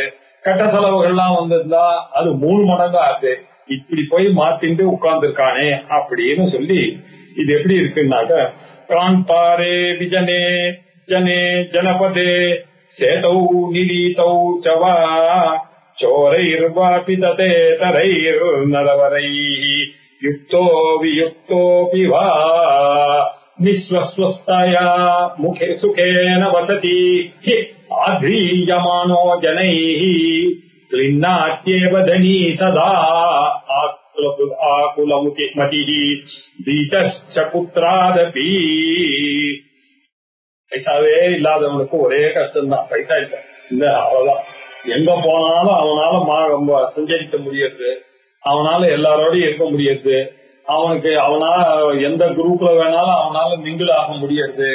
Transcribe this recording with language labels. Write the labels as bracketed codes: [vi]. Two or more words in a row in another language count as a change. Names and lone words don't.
[ta] கட்ட செலவுகள்லாம் வந்திருந்தா அது 3 மடங்கா ஆகுது. இப்படி போய் மாத்திட்டு உட்கார்ந்து இருக்கானே அப்படின்னு சொல்லி இது எப்படி இருக்குன்னாக்க [sa] कान्तारे विजने जने जनपदे सेतौ निरीतौ सवा चोरैर्वापि तथेतरैर्नरवरैः युक्तो वियुक्तोऽपि वा निःस्वस्थया मुखे सुखेन वसति हि आध्रीयमानो जनैः क्लिन्नात्येव धनी सदा आकुलमतिः दीतश्च पुत्रादपि [ta] பைசாவே இல்லாதவனுக்கு ஒரே கஷ்டம் தான். பைசா இல்ல அவ்வளவுதான். எங்க போனாலும் அவனால சஞ்சரிக்க முடியாது, அவனால எல்லாரோடையும் இருக்க முடியாது, அவனால எந்த குரூப்ல வேணாலும் அவனால மிங்கிள் ஆக முடியாது.